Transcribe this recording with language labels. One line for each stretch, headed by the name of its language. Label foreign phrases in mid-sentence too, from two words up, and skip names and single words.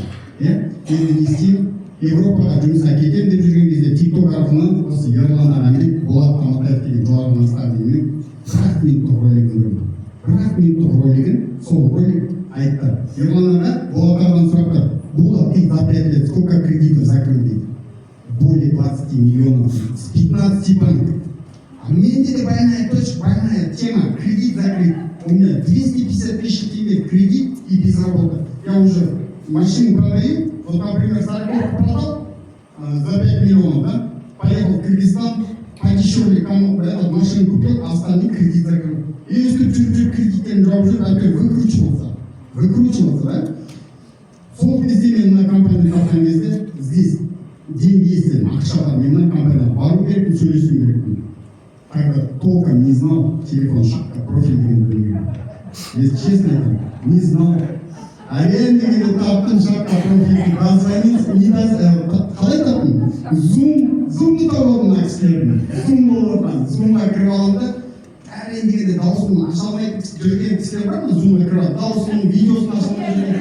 Kazakh: Енді не істеймін? Европаға жұмысқа кетемін деп жүрген кезде TikTok арқылы осы Ерлан ағамен Болат Аматаев деген жоғарғы наставнигімен 40 минуттық ролик көрдім. 40 минуттық ролигін, сол ролик айтты. Ерлан аға Болат ағадан сұрапты: Болат,
Russian: ты за 5 лет сколько кредитов закрыл дейді? Более 20 миллионов с 15 банков. А мне это больная тема, кредит закрыт. У меня 250 тысяч тенге кредит и без работы. Я уже машину продаю, вот, например, 40 продал за 5 миллионов, да? Поехал в Кыргызстан, подешевле кому этот машину купил, а остальные кредит закрыл. И если чуть-чуть
Kazakh: кредитен жауып
Russian: опять выкручивался, да?
Kazakh: Сол кезде мен мына компанияны тапқан кезде
Russian: здесь деньги есть,
Kazakh: ақша бар, мен мына компанияға бару керекпін, сөйлесу керекпін.
Russian: Тогда толком не знал телефон шапка,
Kazakh: профиль деген білмеген.
Russian: Если честно, это не знал.
Kazakh: А мен дегенде таптым шапка профильді, дозвонился, қалай таптым? Зумды тауып алдым мына кісілердің. Зум болып отқан, зумға кіріп аламын да, әрең дегенде дауысын аша алмай жүрген кісілер бар ма? Зумға кіріп алып, дауысының видеосын аша алмай жүрген.